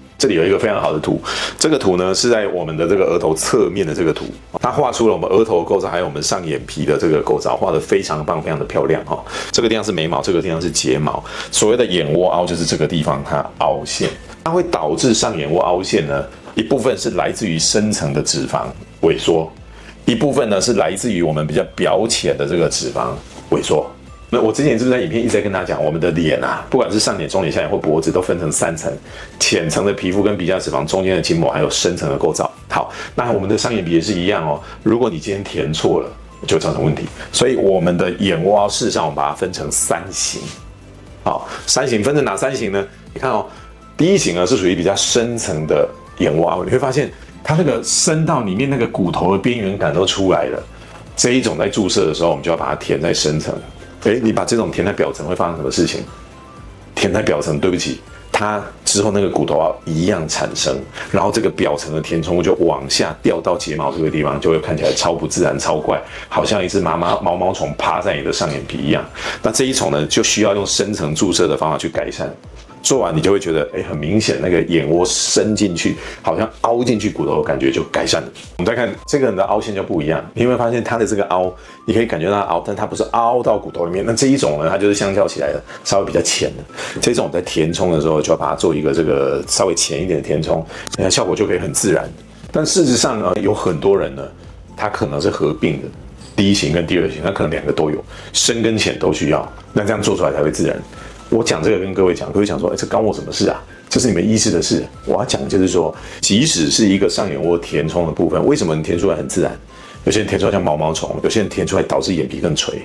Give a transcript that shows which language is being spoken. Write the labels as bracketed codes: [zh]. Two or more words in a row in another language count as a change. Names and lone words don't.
[zh] 這裡有一個非常好的圖，這個圖呢是在我們的這個額頭側面的這個圖，它畫出了我們額頭的構造，還有我們上眼皮的這個構造，畫得非常棒，非常的漂亮哈。這個地方是眉毛，這個地方是睫毛。所謂的眼窩凹就是這個地方它凹陷，它會導致上眼窩凹陷呢，一部分是來自於深層的脂肪萎縮，一部分呢是來自於我們比較表淺的這個脂肪萎縮。那我之前是不是在影片一直在跟大家講，我們的臉啊，不管是上臉、中臉、下臉或脖子，都分成3層：淺層的皮膚跟皮下脂肪，中間的筋膜，還有深層的構造。好，那我們的上眼皮也是一樣哦。如果你今天填錯了，就造成問題。所以我們的眼窩凹，事實上我們把它分成3型。好，3型分成哪3型呢？你看哦，第一型呢是屬於比較深層的眼窩凹，你會發現它那個深到裡面那個骨頭的邊緣感都出來了。這一種在注射的時候，我們就要把它填在深層。你把這種填在表層會發生什麼事情？填在表層，對不起，它之後那個骨頭凹一樣產生，然後這個表層的填充物就往下掉到睫毛這個地方，就會看起來超不自然、超怪，好像一隻毛毛蟲趴在你的上眼皮一樣。那這一種呢，就需要用深層注射的方法去改善。做完你就會覺得，很明顯那個眼窩伸進去，好像凹進去骨頭的感覺就改善了。我們再看這個人的凹陷就不一樣，你會發現他的這個凹，你可以感覺到它凹，但它不是凹到骨頭裡面。那這一種呢，它就是相較起來的稍微比較淺的。這種在填充的時候，就要把它做一個這個稍微淺一點的填充，那效果就可以很自然。但事實上呢，有很多人呢，他可能是合併的，第一型跟第二型，他可能 2個都有，深跟淺都需要，那這樣做出來才會自然。我講這個跟各位講，各位講說，這關我什麼事啊？這是你們醫師的事。我要講的就是說，即使是一個上眼窩填充的部分，為什麼你填出來很自然？有些人填出來像毛毛蟲，有些人填出來導致眼皮更垂。